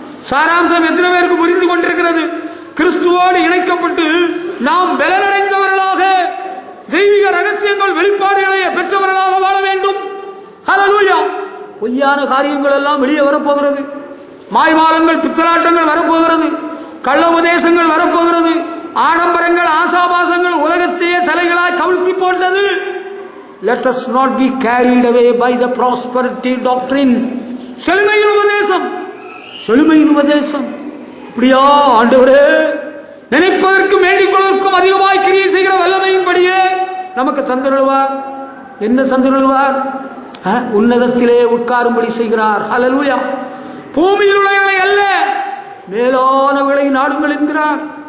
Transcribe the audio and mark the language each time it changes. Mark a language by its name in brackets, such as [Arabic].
[Tamil] சாராம்சம் எத்தனை பேருக்கு புரிந்து கொண்டிருக்கிறது? கிறிஸ்துவோடு இணைக்கப்பட்டு நாம் பலனடைந்தவர்களாக தெய்வீக ரகசியங்கள் வெளிப்பாடுகளை பெற்றவர்களாக வாழ வேண்டும். ஹல்லேலூயா. பொய்யான காரியங்கள் எல்லாம் வெளியே வரப்போகிறது. மாய்மாலங்கள், பித்தலாட்டங்கள் வரப்போகிறது. கள்ள உபதேசங்கள் வரப்போகிறது. ஆடம்பரங்கள், ஆசாபாசங்கள் உலகத்தையே தலைகளாய் கவிழ்த்தி போட்டது. [English] Let us not be carried away by the prosperity doctrine. [Tamil] செழுமையின் உபதேசம், செழுமையின் உபதேசம். அப்படியா ஆண்டவரே, நினைப்பதற்கும் வேண்டிக்கொள்வதற்கும் அதிகமாய் கிரியை செய்கிற வல்லமையின்படியே நமக்கு தந்தருள்வார். என்ன தந்தருள்வார்? உன்னதத்திலே உட்காரும்படி செய்கிறார். ஹல்லேலூயா. பூமியில் உள்ளவைகளை அல்ல, மேலானவைகளை நாடுங்கள் என்கிறார்.